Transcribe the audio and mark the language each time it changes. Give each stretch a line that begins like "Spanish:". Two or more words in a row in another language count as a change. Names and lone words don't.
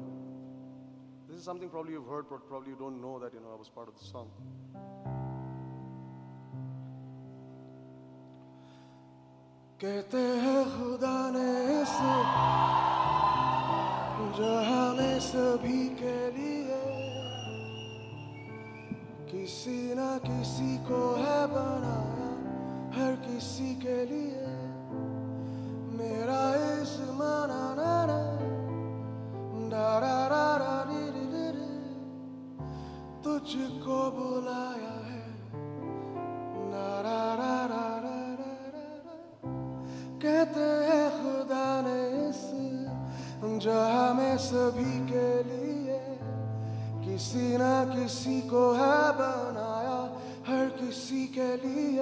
English: This is something probably you've heard, but probably you don't know that, you know, I was part of the song.
Hindi: कहते हैं खुदा ने इस जहां में सभी के लिए किसी ना किसी को है बनाया, हर किसी के लिए मेरा इस माना ना ना डा रा रा रा री री री री तुझको बुलाया है ना रा रा रा रा रा रा कहते हैं खुदा ने इस जहां में सभी के लिए किसी ना किसी को है बनाया, हर किसी के लिए